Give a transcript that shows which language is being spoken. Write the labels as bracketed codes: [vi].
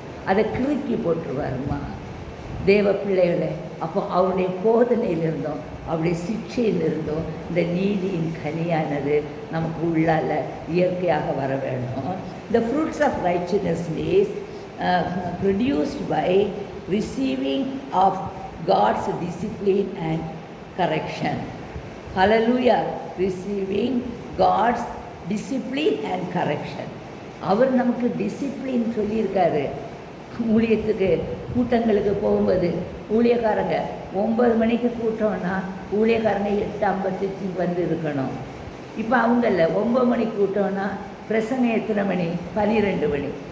[ta] அதை கிறுக்கி போட்டுருவாருமா தேவ பிள்ளைகளை. அப்போ அவருடைய போதனையிலிருந்தோம், அவருடைய சிக்ஷையிலிருந்தோம் இந்த நீதியின் கனியானது நமக்கு உள்ளால் இயற்கையாக வர வேணும். [en] The fruits of righteousness is produced by receiving of God's discipline and correction. Hallelujah. Receiving God's discipline and correction. [ta] அவர் நமக்கு டிசிப்ளின் சொல்லியிருக்காரு. ஊழியத்துக்கு கூட்டங்களுக்கு போகும்போது ஊழியக்காரங்க 9 மணிக்கு கூட்டம்னா ஊழியக்காரங்க 8:55 வந்து இருக்கணும். இப்போ அவங்கள 9 மணிக்கு கூட்டம்னா பிரசங்கம் எத்தனை மணி? 12 மணி.